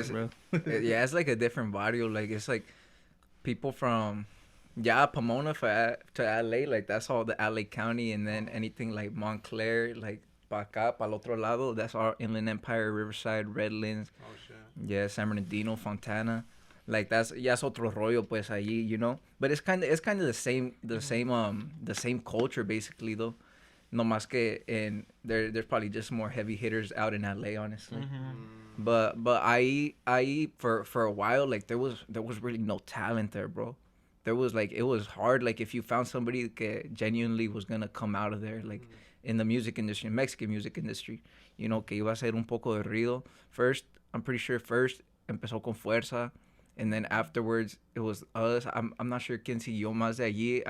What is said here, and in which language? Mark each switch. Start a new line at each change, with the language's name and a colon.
English: us, bro. Yeah, it's like a different barrio. Like, it's like, people from yeah, Pomona to LA, like that's all the LA County, and then anything like Montclair, like
Spanish: pa acá, pa el otro lado,
English: that's all Inland Empire, Riverside, Redlands, Oh shit. yeah, San Bernardino, Fontana. Like that's
Spanish: ya es otro rollo pues allí,
English: you know. But it's kind of the same culture basically though. No más que in there's probably just more heavy hitters out in LA honestly. Mm-hmm. But I for a while like there was really no talent there, bro. There was like it was hard like if you found somebody that genuinely was gonna come out of there like in the music industry, Mexican music industry, you know,
Spanish: que iba a ser un poco de ruido.
English: First, I'm pretty sure first
Spanish: empezó con
English: Fuerza, and then afterwards it was us. I'm not sure
Spanish: quién siguió más de allí.